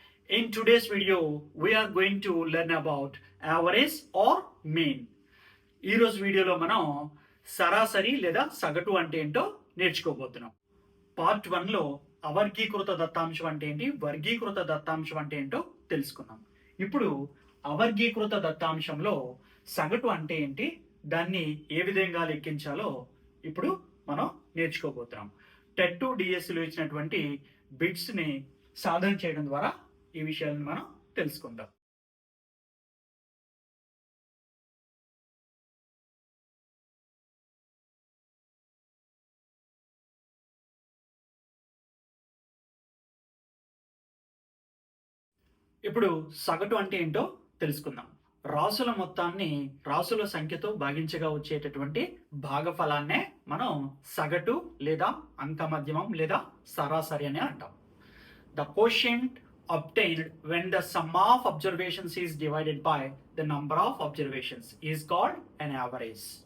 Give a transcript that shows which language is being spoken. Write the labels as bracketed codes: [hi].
[en] In today's video, we are going to learn about average or mean. [te] ఈ రోజు వీడియోలో మనం సరాసరి లేదా సగటు అంటే ఏంటో నేర్చుకోబోతున్నాం. పార్ట్ 1లో అవర్గీకృత దత్తాంశం అంటే ఏంటి, వర్గీకృత దత్తాంశం అంటే ఏంటో తెలుసుకున్నాం. ఇప్పుడు అవర్గీకృత దత్తాంశంలో సగటు అంటే ఏంటి, దాన్ని ఏ విధంగా లెక్కించాలో ఇప్పుడు మనం నేర్చుకోబోతున్నాం. టెట్ డిఎస్సిలో ఇచ్చినటువంటి బిట్స్ని సాధన చేయడం ద్వారా ఈ విషయాలను మనం తెలుసుకుందాం. ఇప్పుడు సగటు అంటే ఏంటో తెలుసుకుందాం. రాసుల మొత్తాన్ని రాసుల సంఖ్యతో భాగించగా వచ్చేటటువంటి భాగఫలాన్నే మనం సగటు లేదా అంకమధ్యమం లేదా సరాసరి అని అంటాం. [en] The quotient obtained when the sum of observations is divided by the number of observations is called an average.